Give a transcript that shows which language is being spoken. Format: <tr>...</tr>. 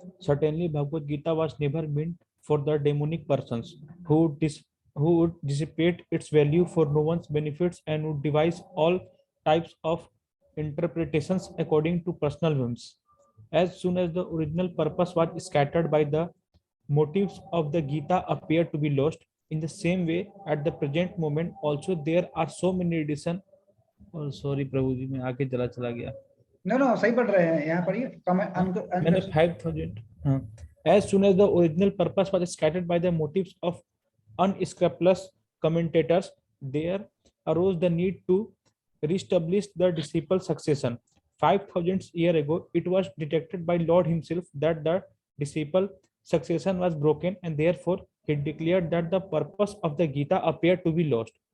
<en>Certainly, Bhagavad Gita was never meant for the demonic persons who would dissipate its value for no one's benefits and would devise all types of interpretations according to personal whims. As soon as the original purpose was scattered by the motives of the Gita appear to be lost, in the same way at the present moment also there are so many editions.</en> <hi>Sorry प्रभु जी, मैं आगे चला गया। No सही पढ़ रहे हैं, यहाँ पढ़िए।</hi> <en>मैंने 5000 as soon as the original purpose was scattered by the motives of unscrupulous commentators, there arose the need to reestablish the disciple succession. 5000 years ago it was detected by Lord himself that the disciple succession was broken, and therefore he declared that the purpose of the Gita appeared to be lost.</en>